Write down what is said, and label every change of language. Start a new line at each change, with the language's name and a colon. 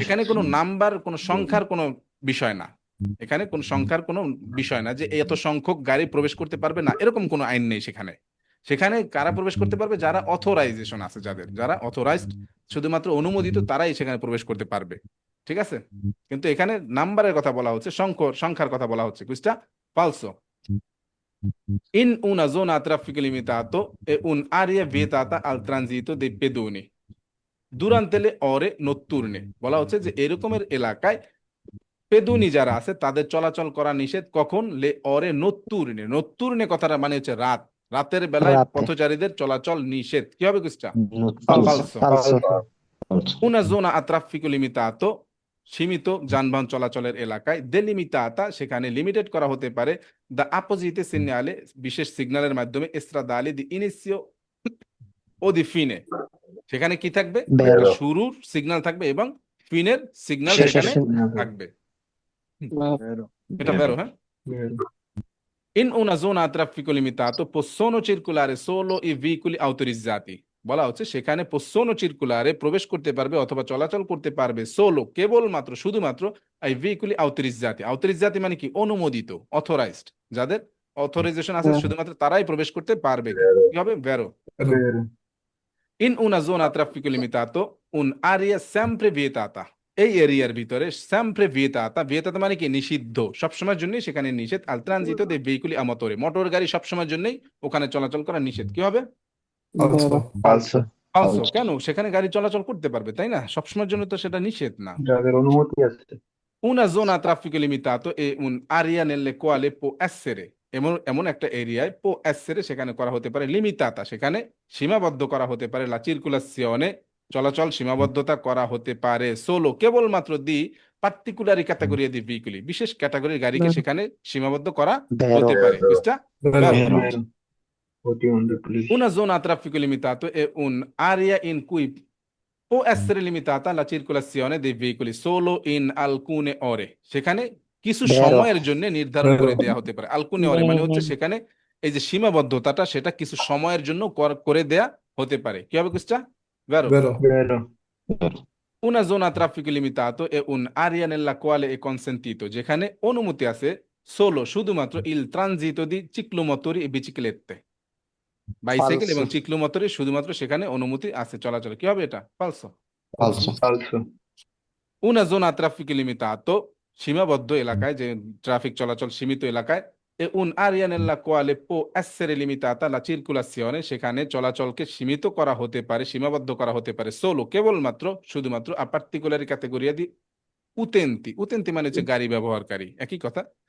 Bangla: এখানে কোনো নাম্বার, কোনো সংখ্যার কোনো বিষয় না, এখানে কোন সংখ্যার কোনো বিষয় না যে এত সংখ্যক গাড়ি প্রবেশ করতে পারবে না, এরকম কোনো আইন নেই সেখানে। সেখানে কারা প্রবেশ করতে পারবে? যারা অথরাইজেশন আছে, যারা অথরাইজড, শুধুমাত্র অনুমোদিত, তারাই সেখানে প্রবেশ করতে পারবে, ঠিক আছে? কিন্তু এখানে নাম্বারের কথা বলা হচ্ছে, সংখ্যার কথা বলা হচ্ছে। কুইজটা ফালসো।
Italian: In una zona a traffico limitato e un'area vietata al transito dei pedoni durante le ore notturne,
Bangla: বলা হচ্ছে যে এরকমের এলাকায় পেদুনি যারা আছে তাদের চলাচল করা নিষেধ। কখন? লে অরে নত্তুরনে, নত্তুরনে কথাটা মানে হচ্ছে রাত, রাতের বেলায় রাতে। পথচারীদের চলাচল নিষেধ। কি হবে কুইজটা?
Italian: Falso. Falso. Falso. Una zona a traffico limitato,
Bangla: সীমিত যানবাহন চলাচলের এলাকায়, delimitata, সেখানে লিমিটেড করা হতে পারে, দা
Italian: apposite segnale,
Bangla: বিশেষ সিগন্যালের মাধ্যমে,
Italian: stradali di inizio
Bangla: ও দি ফিনে, সেখানে কি থাকবে?
Italian: Vero.
Bangla: একটা শুরুর সিগন্যাল থাকবে এবং ফিনের সিগন্যাল শেষের সেখানে
English: signal.
Bangla: থাকবে। এটা ভেরো, হ্যাঁ।
Italian: In una zona a traffico limitato possono circolare solo i veicoli autorizzati,
Bangla: বলা হচ্ছে সেখানে
Italian: possono circolare,
Bangla: প্রবেশ করতে পারবে অথবা চলাচল করতে পারবে,
Italian: solo,
Bangla: কেবলমাত্র, শুধুমাত্র,
Italian: এই veicoli autorizzati, autorizzati
Bangla: মানে কি? অনুমোদিত, অথরাইজড, যাদের অথরাইজেশন আছে শুধুমাত্র তারাই প্রবেশ করতে পারবে। কি হবে? ভেরো।
Italian: In una zona a traffico limitato un'area sempre vietata,
Bangla: এই এরিয়ার ভিতরে
Italian: sempre vietata, vietata
Bangla: মানে কি? নিষিদ্ধ, সবসময়ের জন্য সেখানে নিষেধ,
Italian: al transito dei veicoli a motore,
Bangla: motor গাড়ি সবসময়ের জন্যই ওখানে চলাচল করা নিষেধ। কি হবে?
Italian: Falso. Falso.
Bangla: ফালসো। কেন? সেখানে গাড়ি চলাচল করতে পারবে, তাই না? সবসময়ের জন্য তো সেটা নিষেধ না। যাদের অনুমতি আছে।
Italian: Una zona a traffico limitato è un'area nelle quali può essere,
Bangla: এমন একটা এরিয়ায়
Italian: può essere,
Bangla: সেখানে করা হতে পারে, limitata, সেখানে সীমাবদ্ধ করা হতে পারে,
Italian: la circolazione,
Bangla: চলাচল সীমাবদ্ধতা করা হতে পারে, solo, কেবলমাত্র, দি
Italian: particolari categorie di veicoli,
Bangla: বিশেষ ক্যাটাগরির গাড়িকে সেখানে সীমাবদ্ধ করা
Italian: Vero.
Bangla: হতে পারে। বুঝটা?
Italian: Vero. Una zona a traffico limitato è un'area in cui può essere limitata la circolazione dei veicoli solo in alcune ore,
Bangla: সেখানে কিছু
Italian: Vero.
Bangla: সময়ের জন্য নির্ধারণ করে
Italian: Vero.
Bangla: দেয়া হতে পারে। alcune ore মানে হচ্ছে সেখানে এই যে সীমাবদ্ধতাটা, সেটা কিছু সময়ের জন্য করে দেয়া হতে পারে। কি হবে কুইজটা? ভেরো।
Italian: Vero. Una zona a traffico limitato è un'area nella quale è consentito,
Bangla: যেখানে অনুমতি আছে,
Italian: solo, শুধুমাত্র, il transito di ciclomotori e biciclette,
Bangla: bicycle এবং
Italian: Falso.
Bangla: চিক্লোমোটরের শুধুমাত্র সেখানে অনুমতি আছে চলাচল। কি হবে এটা? ফালসো।
Italian: Falso. Una zona a traffico limitato,
Bangla: সীমাবদ্ধ এলাকায়, যে ট্রাফিক চলাচল সীমিত এলাকায়,
Italian: e un'area nella quale può essere limitata la circolazione,
Bangla: সেখানে চলাচলকে সীমিত করা হতে পারে, সীমাবদ্ধ করা হতে পারে, solo, কেবলমাত্র, শুধুমাত্র,
Italian: a particolari categoria di utenti,
Bangla: utenti মানে হচ্ছে গাড়ি ব্যবহারকারী, একই কথা।